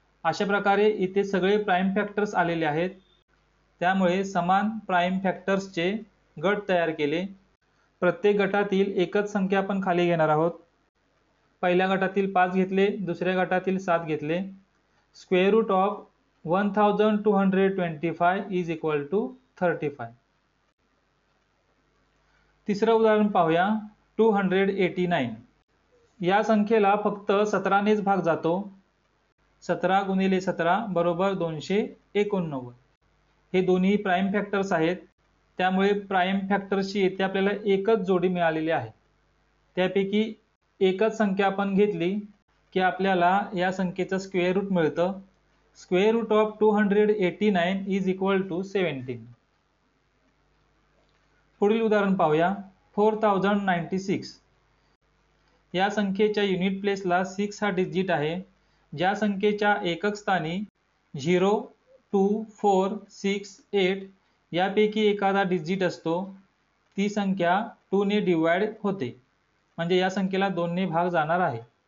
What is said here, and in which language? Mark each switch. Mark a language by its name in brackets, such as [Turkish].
[Marathi] अशा प्रकारे इथे सगळे प्राइम फॅक्टर्स आलेले आहेत, त्यामुळे समान प्राइम फॅक्टर्सचे गट तयार केले। प्रत्येक गटातील एकच संख्या आपण खाली घेणार आहोत। पहिल्या गटातील 5 घेतले, दुसऱ्या गटातील 7 घेतले। [English] Square root of 1225 is equal to 35। [Marathi] तिसरं उदाहरण पाहूया, 289 या संख्येला फक्त 17 नेच भाग जातो। 17 गुणिले 17 बरोबर 289। हे दोन्ही प्राइम फॅक्टर्स आहेत, त्यामुळे प्राइम फॅक्टर्सची येथे आपल्याला एकच जोडी मिळालेली आहे। त्यापैकी एकच संख्या आपण घेतली की आपल्याला या संख्येचं स्क्वेअर रूट मिळतं। [English] Square root of 289 is equal to 17। [Marathi] पुढील उदाहरण पाहूया, 4096 या संख्येच्या युनिट प्लेसला 6 हा डिजिट आहे। ज्या संख्येच्या एकक स्थानी 0 2 4 6 8 यापैकी एखादा डिजिट असतो, ती संख्या 2 ने डिवाइड होते, म्हणजे या संख्येला 2 ने भाग जाणार आहे।